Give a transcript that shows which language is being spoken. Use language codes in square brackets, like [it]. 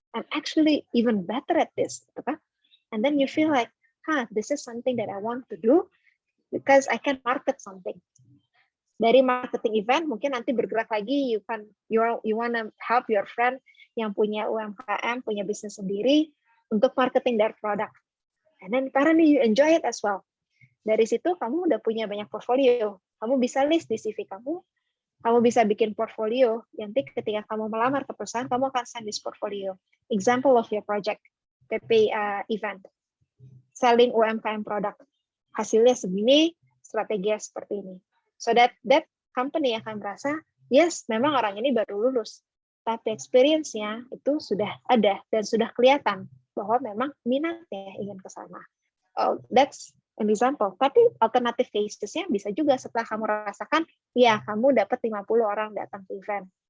[en] I'm actually even better at this. Gitu kan? And then you feel like, this is something that I want to do because I can market something. [id] Dari marketing event mungkin nanti bergerak lagi, [en] you wanna help your friend [id] yang punya UMKM, punya bisnis sendiri untuk [en] marketing their product. And then apparently you enjoy it as well. [id] Dari situ kamu udah punya banyak portfolio. Kamu bisa list di CV kamu bisa bikin portfolio. Nanti ketika kamu melamar ke perusahaan, kamu akan [en] send this portfolio. Example of your project, PP event. Selling UMKM product. [id] Hasilnya segini, strateginya seperti ini. [en] So that company [id] akan merasa, [en] yes, [id] memang orang ini baru lulus. Tapi experience-nya itu sudah ada dan sudah kelihatan bahwa memang minatnya ingin ke sana. [en] That's an example. [id] Tapi [en] alternative cases- [id] nya bisa juga setelah kamu rasakan, ya kamu dapat 50 orang datang ke event.